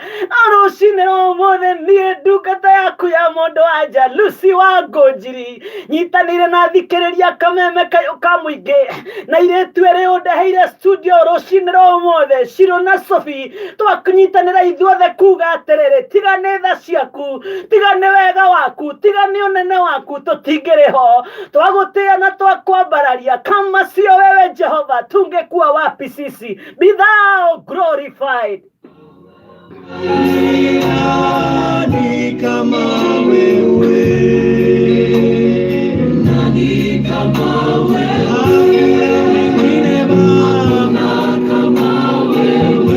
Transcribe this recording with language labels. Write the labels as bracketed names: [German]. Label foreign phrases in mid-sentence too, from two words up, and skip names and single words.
[Kikuyu] Rucini rũmũthĩ niĩ ndungata yaku ya mũndũ anja Lucy Wangũnjiri nyitanĩire na thikĩrĩria kameme kayũ ka mũingĩ na irĩtu ĩrĩ ũndeheire studio rũcini rũmũthĩ, Shiro na Sophie, twakunyitanĩra ithuothe kuga atĩrĩrĩ, tiga nĩ tha ciaku, tiga nĩ wega waku, tiga nĩ ũnene waku, tũtingĩrĩ ho. Twagũtĩĩa na twakwambararia, [Swahili] kama sio wewe Jehova tungekuwa wapi sisi? [English] Be thou glorified. [Swahili] Nani kama wewe, Nani kama wewe, hakuna mwingine Baba kama wewe,